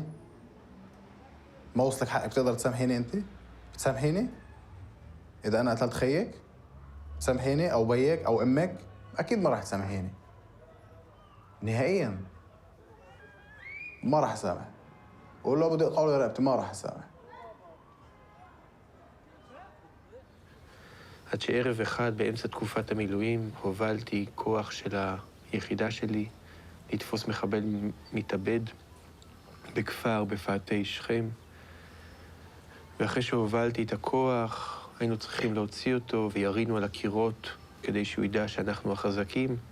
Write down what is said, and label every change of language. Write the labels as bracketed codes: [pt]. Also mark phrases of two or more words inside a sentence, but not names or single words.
[ar] ما وصلك حقك بتقدر تسامحيني أنت؟ بتسامحيني؟ إذا أنا قتلت خيك؟ تسامحيني أو بيك أو أمك؟ أكيد ما راح تسامحيني. نهائياً ما راح أسامح. ولو بدي أقول رقبتي ما راح أسامح. [he] עד שערב אחד באמצע תקופת המילואים הובלתי כוח של היחידה שלי לתפוס מחבל מתאבד בכפר בפאתי שכם. ואחרי שהובלתי את הכוח היינו צריכים להוציא אותו וירינו על הקירות כדי שהוא ידע שאנחנו החזקים.